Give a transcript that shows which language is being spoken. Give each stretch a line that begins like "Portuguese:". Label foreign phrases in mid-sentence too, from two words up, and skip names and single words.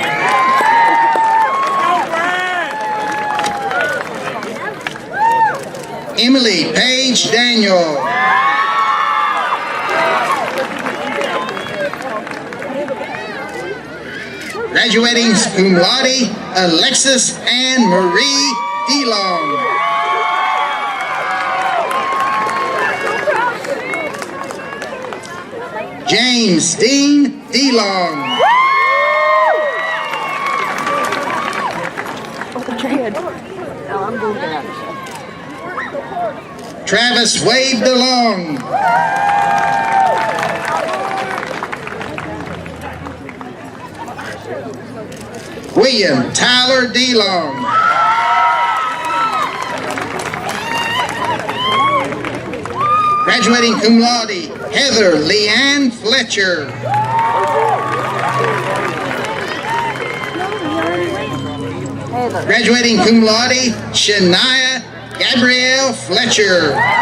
English: Emily Paige Daniel. Graduating
Latin: cum laude,
English: Alexis Ann Marie DeLong. James Dean DeLong. Travis Wade DeLong. William Tyler DeLong. Graduating
Latin: cum laude,
English: Heather Leanne Fletcher. Graduating
Latin: cum laude,
English: Shania Gabrielle Fletcher.